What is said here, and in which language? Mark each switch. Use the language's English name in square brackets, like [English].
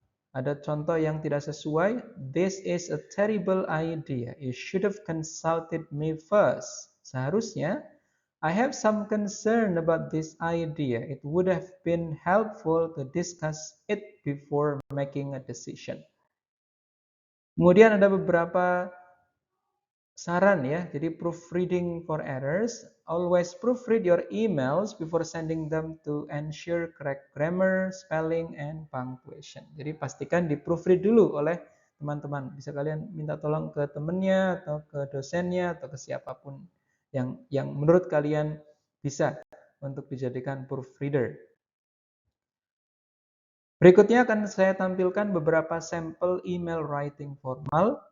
[Indonesian] Ada contoh yang tidak sesuai. [English] This is a terrible idea. You should have consulted me first. [Indonesian] Seharusnya, [English] I have some concern about this idea. It would have been helpful to discuss it before making a decision. [Indonesian] Kemudian ada beberapa saran ya, jadi [English] proofreading for errors. Always proofread your emails before sending them to ensure correct grammar, spelling, and punctuation. [Indonesian] Jadi pastikan di proofread dulu oleh teman-teman. Bisa kalian minta tolong ke temennya, atau ke dosennya, atau ke siapapun yang menurut kalian bisa untuk dijadikan proofreader. Berikutnya akan saya tampilkan beberapa sampel email writing formal.